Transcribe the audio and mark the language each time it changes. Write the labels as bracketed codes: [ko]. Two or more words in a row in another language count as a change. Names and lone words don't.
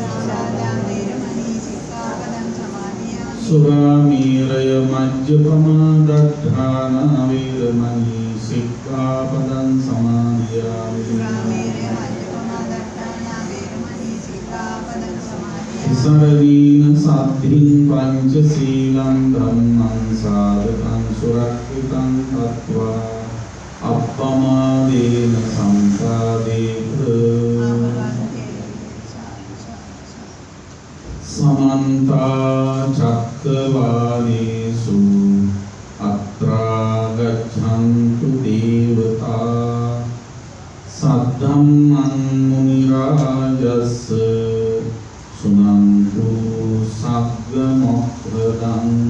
[pi] සුරාමේරය මජ්ජපමා දත්තානා වේරමණී සික්ඛාපදං සමාදියාමි. සරණීන සද්ධින් පංචශීලං ධම්මං සාධකං සුරක්ෂිතං තත්වා අප්පමාදේන සම්පාදේත සමන්ත චක්කවාලේසු අත්‍රා ගච්ඡන්තු දේවතා සද්ධම්මං මුනි රාජස්ස සුනන්තු සග්ග මොක්ඛදං